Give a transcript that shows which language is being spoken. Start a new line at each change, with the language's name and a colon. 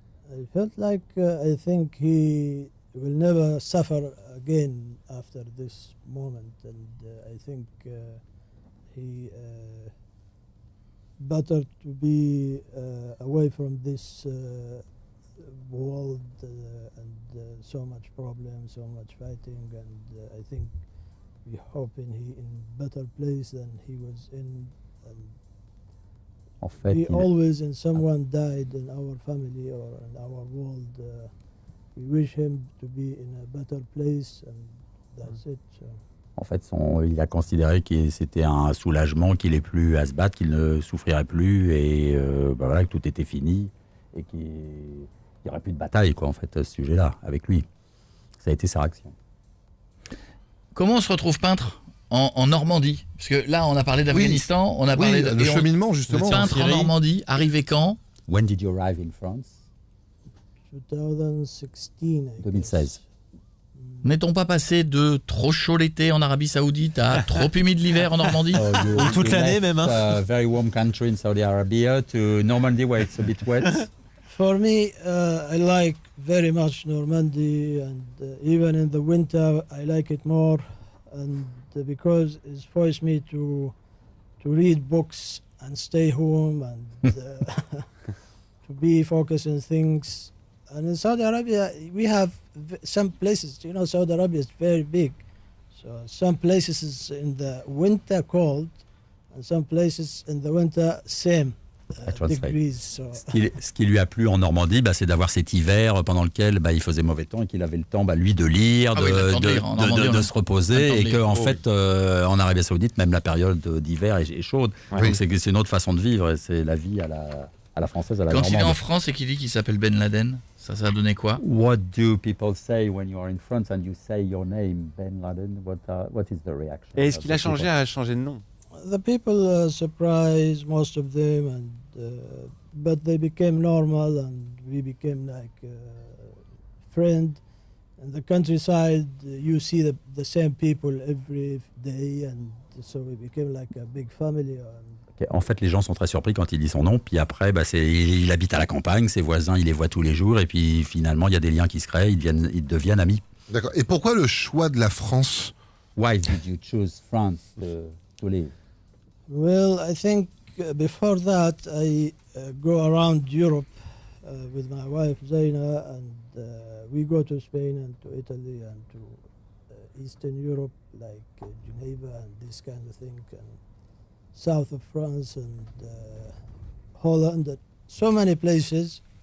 English: I felt like I think he will never suffer again after this moment, and I think he better to be away from this world and so much problems, so much fighting, and I think we hoping he in better place than he was in. And
French: en fait,
English: we always, when someone died in our family or in our world, we wish him to be in a better place, and that's it. So.
French: En fait, il a considéré que c'était un soulagement, qu'il n'ait plus à se battre, qu'il ne souffrirait plus, et voilà, que tout était fini, et qu'il n'y aurait plus de bataille, quoi, en fait, à ce sujet-là, avec lui. Ça a été sa réaction. Comment on se retrouve peintre en Normandie? Parce que là, on a parlé d'Afghanistan, on a parlé de le cheminement, justement. Peintre en Normandie, arrivé quand?
English: When did you arrive in France? 2016. 2016.
French: N'est-on pas passé de trop chaud l'été en Arabie Saoudite à trop humide l'hiver en Normandie? Toute l'année même.
English: Very warm country in Saudi Arabia to Normandy where it's a bit wet. For me, I like very much Normandy, and even in the winter, I like it more, and because it's forced me to read books and stay home and to be focused on things. And in Saudi Arabia, we have some places, Saudi Arabia is very big. So some places is in the winter cold, and some places in the winter same. Degrees, so.
French: Ce qui lui a plu en Normandie, c'est d'avoir cet hiver pendant lequel il faisait mauvais temps et qu'il avait le temps, lui, de lire, de se reposer, et qu'en fait, en Arabie Saoudite, même la période d'hiver est chaude. Oui. Donc c'est une autre façon de vivre, et c'est la vie à la française, à la normande. Quand il est en France et qu'il dit qu'il s'appelle Ben Laden, ça a donné quoi?
English: What do people say when you are in France and you say your name, Ben Laden? What is the reaction?
French: Et est-ce qu'il a changé de nom?
English: The people surprised, most of them, and but they became normal, and we became like friend. In the countryside, you see the same people every day, and so we became like a big family.
French: En fait, les gens sont très surpris quand il dit son nom. Puis après, il habite à la campagne, ses voisins, il les voit tous les jours. Et puis finalement, il y a des liens qui se créent, ils deviennent amis. D'accord. Et pourquoi le choix de la France?
English: Why did you choose France to live? Well, I think before that, I go around Europe with my wife Zaina, and we go to Spain and to Italy and to Eastern Europe, like Geneva and this kind of thing, and south of France and Holland, and so many places.